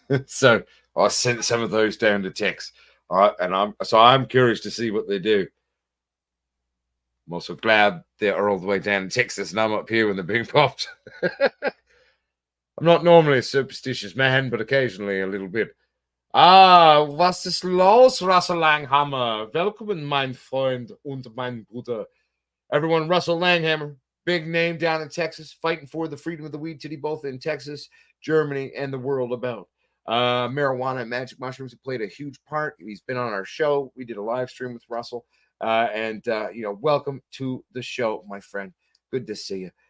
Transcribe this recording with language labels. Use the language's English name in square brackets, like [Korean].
[English] So I sent some of those down to Tex. And I'm curious to see what they do. I'm also glad they are all the way down in Texas and I'm up here when they're being popped. I'm not normally a superstitious man, but occasionally a little bit. [German] Was ist los, Russell Langhammer? Willkommen, mein Freund und mein Bruder. [English] Everyone, Russell Langhammer, big name down in Texas, fighting for the freedom of the weed titty, both in Texas, Germany, and the world about. Marijuana and magic mushrooms have played a huge part. He's been on our show. We did a live stream with Russell. Welcome to the show, my friend. Good to see you.